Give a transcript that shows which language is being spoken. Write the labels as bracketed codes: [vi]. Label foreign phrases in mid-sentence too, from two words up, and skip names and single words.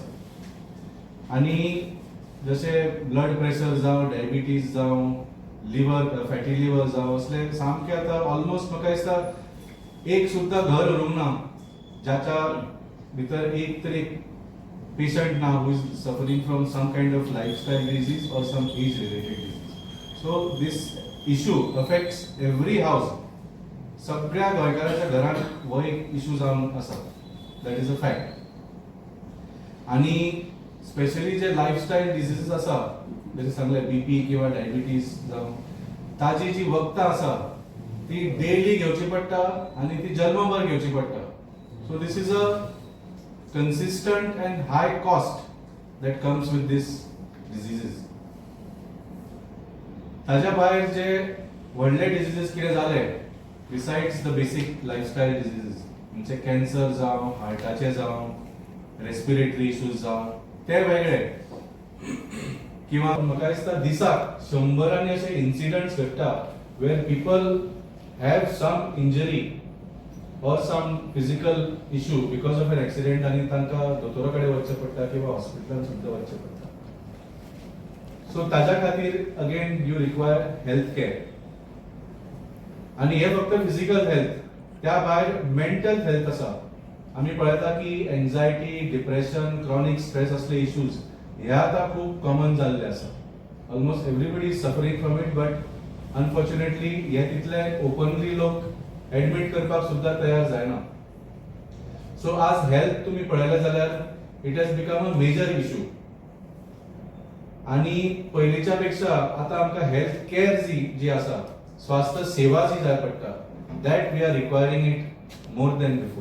[kok] आनी जशे [en] blood pressure [kok] जावं, डायबिटीज जावं, [en] liver fatty liver [kok] जावं, असले सामके आतां ऑलमोस्ट म्हाका दिसता एक सुद्दां घर उरूंक ना जाच्या भितर एक तरी पेशंट ना [en] who is suffering from some kind of lifestyle disease or some age related disease. So this issue affects every house. [kok] सगळ्या गोंयकाराच्या घरांत हो एक इशू जावन आसा. [en] That is a fact. [kok] आनी स्पेशली जे [en] lifestyle diseases [kok] आसा, जशें सांगलें बीपी किंवा डायबिटीज जावं, ताजी जी वखदां आसा ती डेली घेवची पडटा आनी ती जन्मभर घेवची पडटा. [en] So this is a consistent and high cost that comes with these diseases. [kok] ताज्या भायर जे व्हडले डिजीजीस कितें जाले [en] besides the basic lifestyle diseases, [kok] म्हणजे कॅन्सर जावं, हार्टाचे जावं, [en] respiratory issues [kok] जावं, ते वेगळे. किंवा म्हाका दिसता दिसाक 100 अशे इन्सिडंट्स घडटा [en] where people have some injury or some physical issue because of an accident [kok] आणि तांकां दोतोरा कडेन वचचें पडटा किंवा हॉस्पिटलांत सुद्दां वचचें पडटा. [en] सो [kok] ताज्या खातीर [en] again you require health care. [kok] आनी हे फक्त [en] physical health, [kok] त्या भायर [en] mental health [kok] आसा. आमी पळयता की एन्झायटी, डिप्रेशन, [en] chronic stress [kok] असले इश्यूज हे आतां खूब कॉमन जाल्ले आसा. [en] Almost everybody is suffering from it, but unfortunately [kok] हे तितले ओपनली लोक एडमिट करपाक सुद्दां तयार जायना. [en] सो [kok] आज हेल्थ तुम्ही पळयलें जाल्यार [en] it has become a major issue. [kok] आनी पयलींच्या पेक्षा आतां आमकां [en] health care [kok] जी आसा, स्वास्थ्य सेवा जी जाय पडटा, [en] that we are requiring it more than before.